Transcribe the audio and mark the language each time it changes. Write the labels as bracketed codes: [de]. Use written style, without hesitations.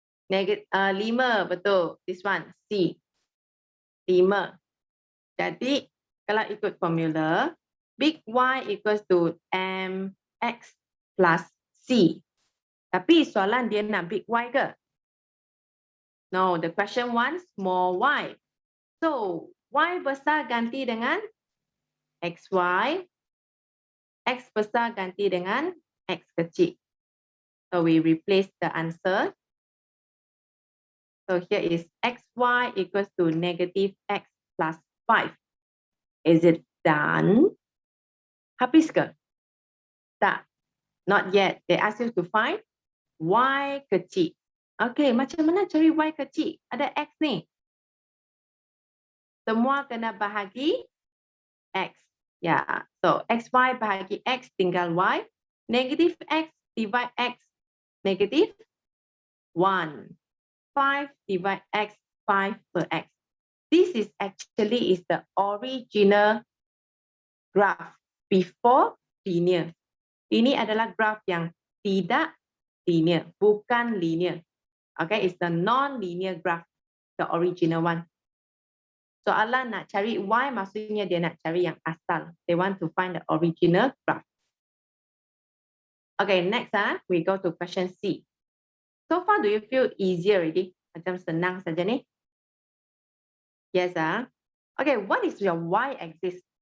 [en] Negative 5, betul. This one, C. 5. [ms] Jadi, kalau ikut [en] formula, big Y equals to mx plus C. [ms] Tapi soalan dia nak big Y ke? [en] No, the question wants small y. [ms] So, y besar ganti dengan xy, x besar ganti dengan x kecil. [en] So, we replace the answer. So, here is xy equals to negative x plus 5. Is it done? [ms] Habis ke? Tak. [en] Not yet. They ask you to find [ms] y kecil. Okay, macam mana cari y kecil? Ada x ni. Semua kena bahagi x. Ya, so xy bahagi x tinggal y. [en] Negative x divide x. Negative 1. 5 divide x, 5 per x. This is actually the original graph before linear. [ms] Ini adalah graph yang tidak linear, bukan linear. [en] Okay, it's the non-linear graph, the original one. [ms] Soalan nak cari y, maksudnya dia nak cari yang asal. [en] They want to find the original graph. Okay, next we go to question C. So far, do you feel easier already? [ms] Macam senang saja ni? [en] Yes, Okay, what is your y-axis?